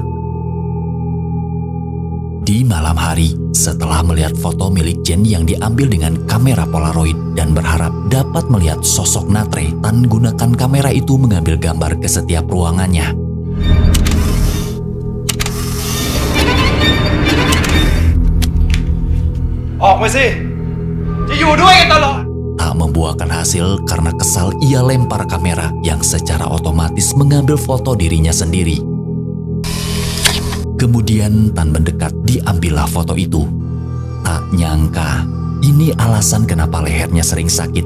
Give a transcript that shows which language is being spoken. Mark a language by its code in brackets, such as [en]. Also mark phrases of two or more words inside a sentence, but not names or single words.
[id] Di malam hari, setelah melihat foto milik Jen yang diambil dengan kamera Polaroid dan berharap dapat melihat sosok Natre, Tan gunakan kamera itu mengambil gambar ke setiap ruangannya. Oh, masih. [th] จะอยู่ด้วยกันตลอด [id] Tak membuahkan hasil karena kesal ia lempar kamera yang secara otomatis mengambil foto dirinya sendiri. Kemudian Tan mendekat, diambillah foto itu. Tak nyangka, ini alasan kenapa lehernya sering sakit.